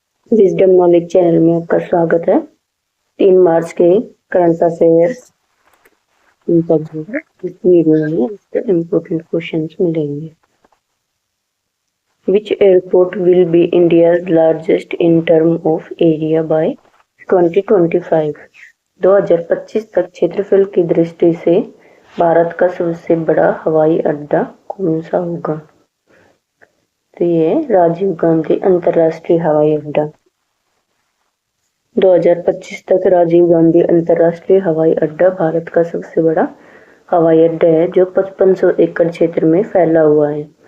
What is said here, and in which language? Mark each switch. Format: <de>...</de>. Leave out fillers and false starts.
<hi>Wisdom knowledge channel में आपका स्वागत है। 3 मार्च के करंट अफेयर्स इस वीडियो में इसके इम्पोर्टेंट क्वेश्चंस मिलेंगे।</hi> <en>Which airport will be India's largest in terms of area by 2025?</en> <hi>2025 तक क्षेत्रफल की दृष्टि से भारत का सबसे बड़ा हवाई अड्डा कौन सा होगा? तो ये राजीव गांधी अंतरराष्ट्रीय हवाई अड्डा। 2025 तक राजीव गांधी अंतरराष्ट्रीय हवाई अड्डा भारत का सबसे बड़ा हवाई अड्डा है जो 5500 एकड़ क्षेत्र में फैला हुआ है।</hi>